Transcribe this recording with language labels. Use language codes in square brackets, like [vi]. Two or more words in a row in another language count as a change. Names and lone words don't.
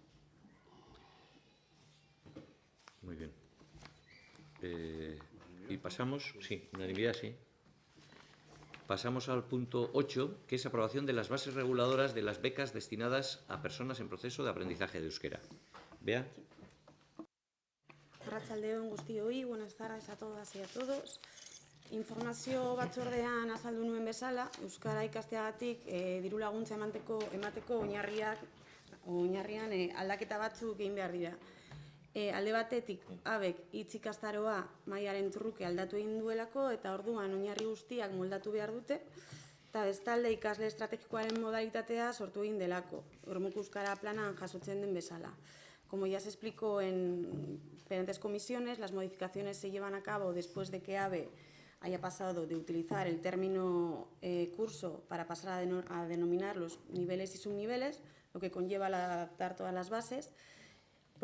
[es] Muy bien. Y pasamos, sí, unanimidad, sí. Pasamos al punto 8, que es aprobación de las bases reguladoras de las becas destinadas a personas en proceso de aprendizaje de euskera. Bea. [eu] Arratsaldeon guztioi, [es] buenas tardes a todas y a todos. [eu] Informazio batzordean azaldu nuen bezala, euskara ikasteagatik diru laguntza emateko oinarrian aldaketa batzuk egin behar dira. Alde batetik, abek hitz ikastaroa mailaren truke aldatu egin duelako eta orduan oinarri guztiak moldatu behar dute, eta bestalde ikasle estrategikoaren modalitatea sortu egin delako, Ormuko Euskara planan jasotzen den bezala. [es] Como ya se explicó en diferentes comisiones, las modificaciones se llevan a cabo después de que ABE haya pasado de utilizar el término curso para pasar a denominar los niveles y subniveles, lo que conlleva al adaptar todas las bases.